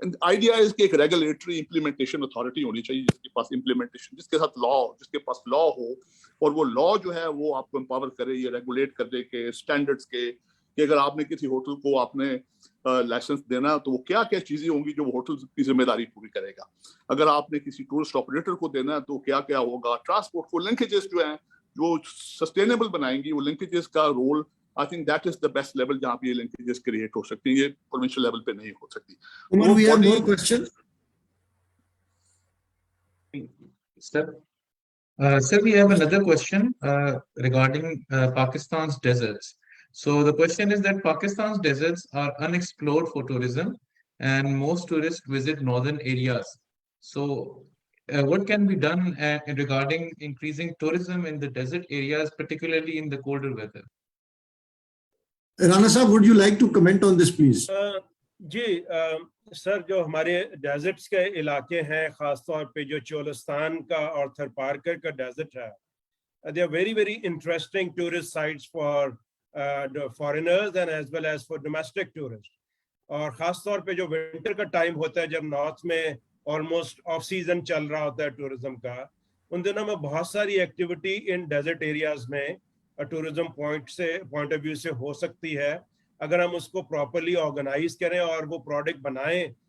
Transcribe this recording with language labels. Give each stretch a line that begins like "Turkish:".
Urdu: Idea ہے کہ ایک ریگولیٹری امپلیمنٹیشن اتھارٹی ہونی چاہیے جس کے پاس امپلیمنٹیشن, جس کے ساتھ جس کے پاس لا ہو, اور وہ لا جو ہے وہ آپ کو امپاور کرے, یہ ریگولیٹ کر دے کہ اسٹینڈرڈس کے, کہ اگر آپ نے کسی ہوٹل کو آپ نے لائسنس دینا تو وہ کیا کیا چیزیں ہوں گی جو وہ ہوٹل کی ذمہ داری پوری کرے گا. اگر آپ نے کسی ٹورسٹ آپریٹر کو دینا تو کیا کیا ہوگا. ٹرانسپورٹ کو لنکیجز جو ہیں جو سسٹینیبل بنائیں گی, وہ لنکیجز کا role
English: I think that is the best level
Urdu: جہاں پہ یہ لنکیجز کریٹ ہو سکتی ہیں. یہ پروونشل لیول پہ نہیں ہو سکتی.
English: We have more questions. Sir, we have another question regarding Pakistan's deserts. So the question is that Pakistan's deserts are unexplored for tourism and most tourists visit northern areas. So what can be done regarding increasing tourism in the desert areas, particularly in the colder weather? Rana Sahab, would you like to comment on this, please?
Urdu: جی سر, جو ہمارے desserts کے علاقے ہیں, خاص طور پہ جو چولستان کا اور تھر پارکر کا ڈیزرٹ ہے,
English: they are very very interesting tourist sites for foreigners and as well as for domestic tourists.
Urdu: اور خاص طور پہ جو ونٹر کا ٹائم ہوتا ہے جب نارتھ میں آلموسٹ آف سیزن چل رہا ہوتا ہے ٹورزم کا, ان دنوں میں بہت ساری ایکٹیویٹی ان ڈیزرٹ ایریاز میں ٹورزم پوائنٹ آف ویو سے ہو سکتی ہے اگر ہم اس کو پراپرلی آرگنائز کریں اور وہ پروڈکٹ بنائیں.